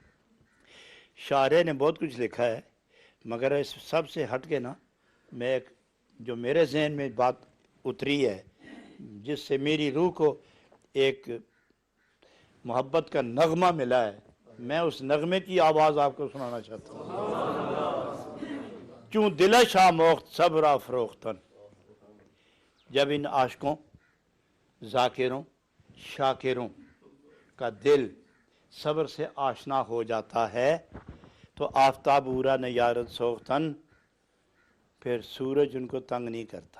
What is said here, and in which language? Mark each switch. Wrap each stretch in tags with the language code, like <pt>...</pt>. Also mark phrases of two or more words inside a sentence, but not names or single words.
<ur>شاعر نے بہت کچھ لکھا ہے مگر اس سب سے ہٹ کے نا میں ایک جو میرے ذہن میں بات اتری ہے جس سے میری روح کو ایک محبت کا نغمہ ملا ہے، میں اس نغمے کی آواز آپ کو سنانا چاہتا ہوں.</ur> <fa>چوں دلش آموخت صبر افروختن.</fa> <ur>جب ان عاشقوں، ذاکروں، شاکروں کا دل صبر سے آشنا ہو جاتا ہے تو</ur> <fa>آفتاب اورا نیارت سوختن،</fa> <ur>پھر سورج ان کو تنگ نہیں کرتا.</ur>